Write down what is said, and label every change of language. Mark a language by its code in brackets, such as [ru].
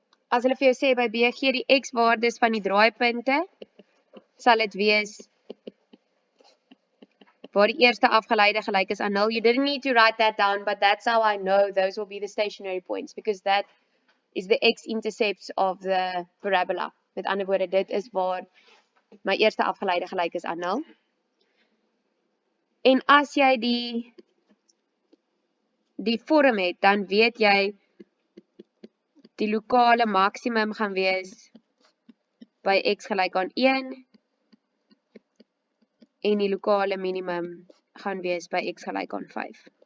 [af] As hulle vir jou sê by B gee die x-waardes van die draaipunte, sal dit wees waar die eerste afgeleide gelyk is aan 0. [en] You didn't need to write that down, but that's how I know those will be the stationary points, because that is the x-intercepts of the parabola. [af] Met ander woorde, dit is waar my eerste afgeleide gelyk is aan 0. En as jy die vorm het, dan weet jy die lokale maksimum gaan wees by x gelyk aan 1 en die lokale minimum gaan wees by x gelyk aan 5.